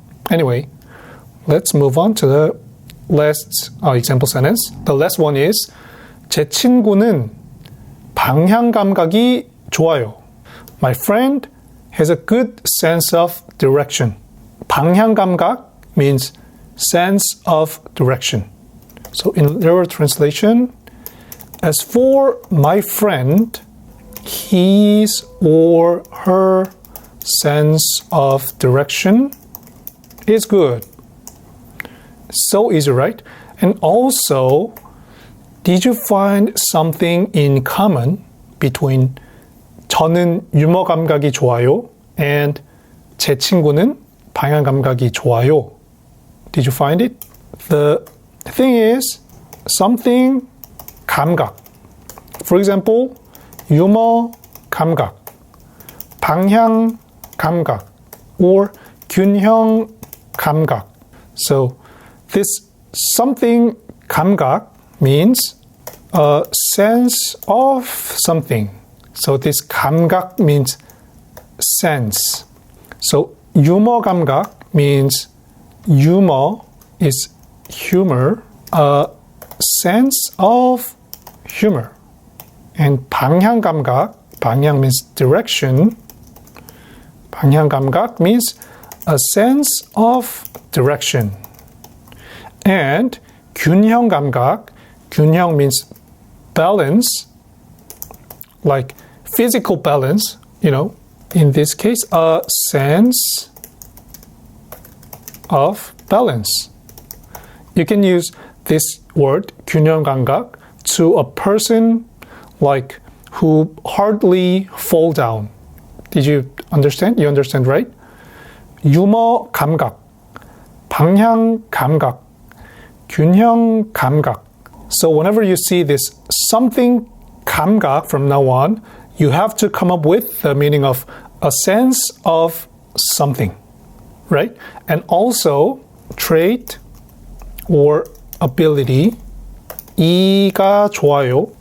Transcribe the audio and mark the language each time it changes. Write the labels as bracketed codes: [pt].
[en] Anyway, let's move on to the last example sentence. The last one is 제 친구는 방향 감각이 좋아요. My friend has a good sense of direction. 방향 감각 means sense of direction. So in literal translation, as for my friend, his or her sense of direction is good. So easy, right? And also, did you find something in common between 저는 유머 감각이 좋아요 and 제 친구는 방향 감각이 좋아요? Did you find it? The thing is something 감각. For example, 유머 감각, 방향 감각, or 균형 감각. So this something 감각 means a sense of something. So this 감각 means sense. So 유머 감각 means humor is humor, a sense of humor. And 방향 감각, 방향 means direction. 방향 감각 means a sense of direction. And 균형 감각, 균형 means balance, like physical balance, in this case, a sense of balance. You can use this word, 균형 감각, to a person like who hardly fall down. Did you understand? You understand, right? [ko] 유머 감각, 방향 감각, 균형 감각. [en] So whenever you see this something 감각 from now on, you have to come up with the meaning of a sense of something, right? And also trait or ability, 이가 좋아요.